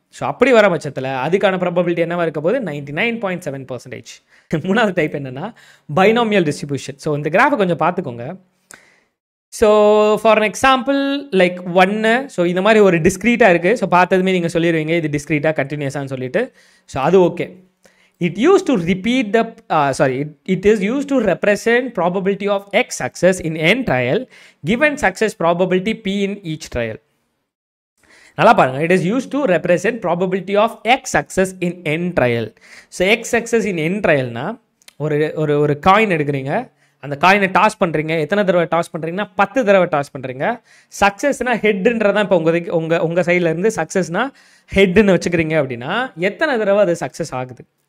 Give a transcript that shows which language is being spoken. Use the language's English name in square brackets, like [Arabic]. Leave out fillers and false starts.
[Tamil] So அப்படி வர பட்சத்தில் அதுக்கான ப்ராபபிலிட்டி என்னவா இருக்க போது? 99.7%. மூணாவது டைப் என்னன்னா பைனாமியல் டிஸ்ட்ரிபியூஷன். ஸோ இந்த கிராஃபை கொஞ்சம் பார்த்துக்கோங்க. So for example like 1, so இந்த மாதிரி ஒரு டிஸ்க்ரீட்டாக இருக்குது. ஸோ பார்த்ததுமே நீங்கள் சொல்லிடுவீங்க இது டிஸ்க்ரீட்டாக கண்டினியூஸான்னு சொல்லிட்டு. ஸோ அது okay. [English] It used to repeat the it is used to represent probability of X success in n trial given success probability P in each trial. [Tamil] நல்லா பாருங்க, [English] it is used to represent probability of X success in n trial. So X success in n trial [Tamil] னா ஒரு coin எடுக்கிறீங்க, அந்த காயினை toss பண்ணுறீங்க. எத்தனை தடவை டாஸ் பண்ணுறீங்கன்னா 10 தடவை டாஸ் பண்ணுறீங்க. சக்ஸஸ்னா ஹெட்டுன்றதான் இப்போ உங்கள் சைடில் இருந்து சக்ஸஸ்னா ஹெட்டுன்னு வச்சுக்கிறீங்க அப்படின்னா எத்தனை தடவை அது சக்ஸஸ் ஆகுது?